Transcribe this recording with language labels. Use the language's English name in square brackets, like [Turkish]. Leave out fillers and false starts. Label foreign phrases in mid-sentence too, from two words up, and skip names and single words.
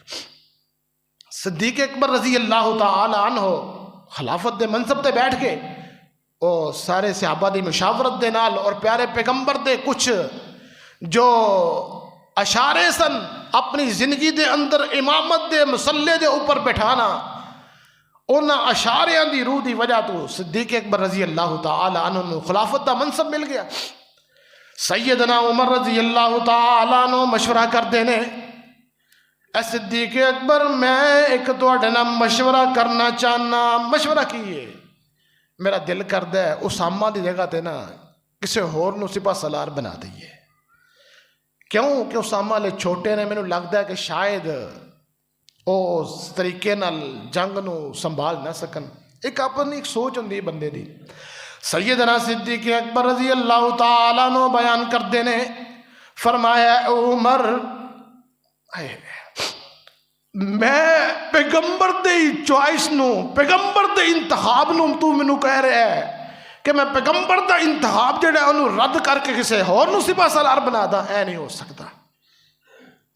[Punjabi] صدیق اکبر [Arabic] رضی اللہ تعالی عنہ [Punjabi] خلافت دے منصب تے بیٹھ کے اور سارے صحابہ دی مشاورت دے نال اور پیارے پیغمبر دے کچھ جو اشارے سن اپنی زندگی دے اندر امامت دے مسلے دے اوپر بٹھانا، انہاں اشاریاں دی روح دی وجہ تو صدیق اکبر [Arabic] رضی اللہ تعالی عنہ [Punjabi] خلافت دا منصب مل گیا۔ سیدنا عمر [Arabic] رضی اللہ تعالی عنہ [Punjabi] مشورہ کر دینے، اے صدیق اکبر میں ایک توڑے نا مشورہ کرنا چاہنا۔ مشورہ کیے، میرا دل کردہ ہے اسامہ دی جگہ تے نا کسے ہور نو سپاہ سالار بنا دئیے۔ کیوں کہ اسامہ لے چھوٹے نے، میں نے لگتا ہے کہ شاید اس طریقے نال جنگ نو سنبھال نہ سکن۔ ایک اپنی ایک سوچ ہوندی بندے دی۔ سیدنا صدیق اکبر [Arabic] رضی اللہ تعالیٰ عنہ [Punjabi] بیان کر دینے، فرمایا اے عمر، میں پیغمبر دے چوائس نو، پیغمبر دے انتخاب نو تو منو کہہ رہے ہے کہ میں پیغمبر دا انتخاب جڑا ہے انہوں رد کر کے کسے اور نو سپاہ سالار بنا دا، اے نہیں ہو سکتا۔